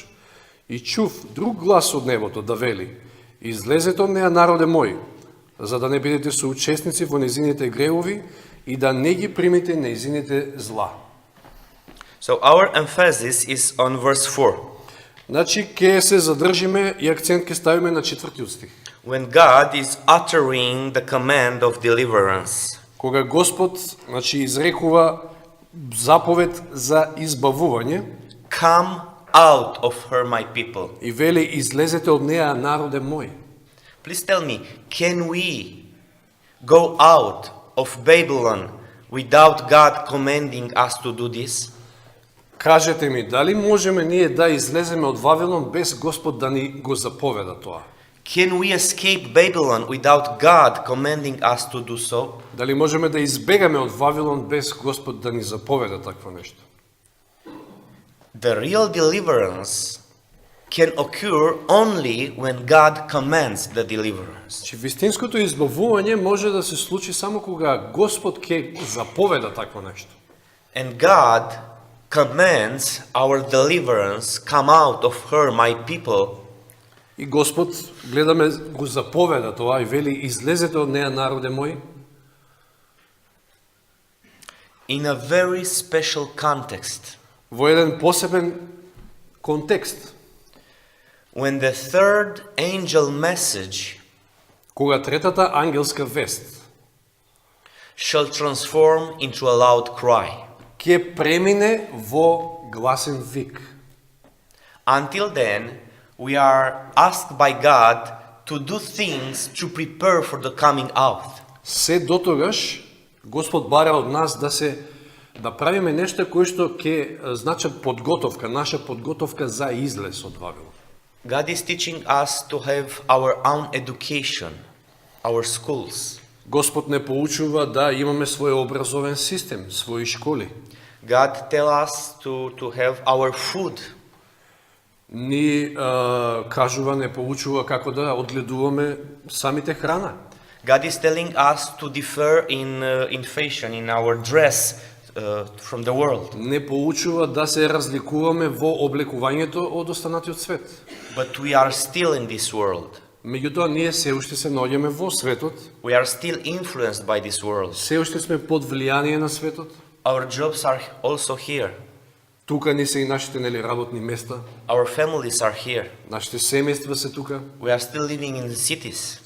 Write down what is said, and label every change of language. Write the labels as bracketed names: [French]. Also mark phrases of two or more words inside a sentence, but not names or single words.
[Macedonian] И чув друг глас од небото да вели: излезете од неа, народе мој, за да не бидете соучесници во незините греови и да не ги примите незините зла. [English] So our emphasis is on verse 4. [Macedonian] Значи, ке се задржиме и акцент ке ставиме на 4 стих. [English] When God is uttering the command of deliverance. [Macedonian] Кога Господ, значи, изрекува заповед за избавување, [English] Come out of her, my people. [Macedonian] и вели: излезете од неа, народе мој. [English] Please tell me, can we go out of Babylon without God commanding us to do this? [Macedonian] Кажете ми, дали можеме ние да излеземе од Вавилон без Господ да ни го заповеда тоа? [English] Can we escape Babylon without God commanding us to do so? [Macedonian] Дали можеме да избегаме од Вавилон без Господ да ни заповеда такво нешто? [English] The real deliverance can occur only when God commands the deliverance. [Macedonian] Че вистинското избавување може да се случи само кога Господ ќе заповеда такво нешто. [English] And God commands our deliverance, come out of her, my people. [Macedonian] И Господ, гледаме, го заповеда тоа и вели, излезете од неа, народе мој. [English] In a very special context. [Macedonian] Во еден посебен контекст. [English] When the third angel message [Macedonian] Кога третата ангелска вест [English] shall transform into a loud cry. [Macedonian] ќе премине во гласен вик. [English] Until then, we are asked by God to do things to prepare for the coming out. [Macedonian] Се дотогаш Господ бара од нас да правиме нешта кои што ќе значат подготовка, наша подготовка за излез од Вавилон. [English] God is teaching us to have our own education, our schools. [Macedonian] Господ не поучува да имаме свој образовен систем, своји школи. [English] God tell us to have our food. [Macedonian] Ни кажува, не поучува како да одгледуваме самите храна. [English] God is telling us to differ in fashion, in our dress from the world. [Macedonian] Не поучува да се разликуваме во облекувањето од останатиот свет. [English] But we are still in this world. [Macedonian] Меѓутоа, ние се уште се наоѓаме во светот, [English] We are still influenced by this world. [Macedonian] се уште сме под влијание на светот. [English] Our jobs are also here. [Macedonian] Тука ни се и нашите работни места, [English] Our families are here. [Macedonian] нашите семејства се тука, [English] We are still living in the cities.